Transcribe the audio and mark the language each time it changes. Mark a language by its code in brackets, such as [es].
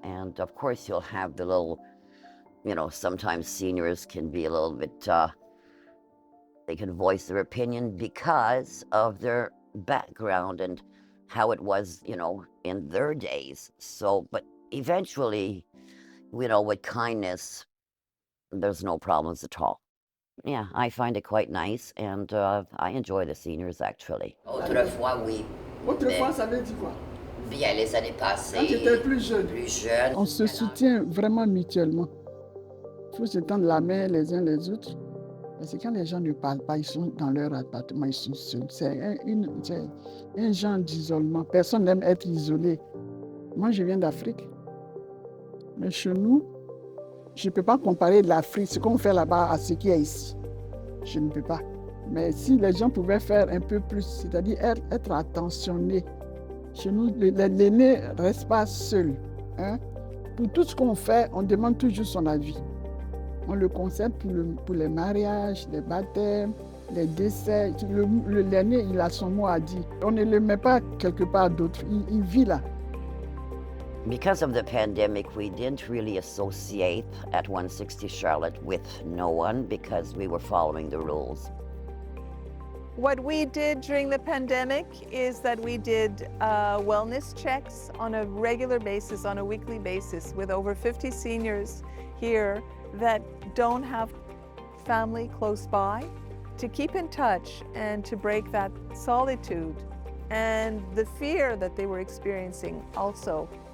[en] And of course, you'll have the little, you know, sometimes seniors can be a little bit, they can voice their opinion because of their background and how it was, you know, in their days. So, but eventually, you know, with kindness, there's no problems at all. Yeah, I find it quite nice, and I enjoy the seniors actually. [fr] Autrefois, oui. Autrefois, ça veut dire quoi? Bien, les années passées. Quand tu étais plus jeune. Plus jeune. On se soutient vraiment mutuellement. Il faut se tendre la main les uns les autres. Parce que quand les gens ne parlent pas, ils sont dans leur appartement, ils sont seuls. C'est un genre d'isolement. Personne n'aime être isolé. Moi, je viens d'Afrique. Mais chez nous, je ne peux pas comparer l'Afrique, ce qu'on fait là-bas, à ce qu'il y a ici. Je ne peux pas. Mais si les gens pouvaient faire un peu plus, c'est-à-dire être attentionnés. Chez nous, l'aîné ne reste pas seul. Hein? Pour tout ce qu'on fait, on demande toujours son avis. On le conseille pour les mariages, les baptêmes, les décès. L'aîné, il a son mot à dire. On ne le met pas quelque part d'autre. Il vit là. [en] Because of the pandemic, we didn't really associate at 160 Charlotte with no one because we were following the rules. What we did during the pandemic is that we did wellness checks on a regular basis, on a weekly basis, with over 50 seniors here that don't have family close by, to keep in touch and to break that solitude and the fear that they were experiencing also.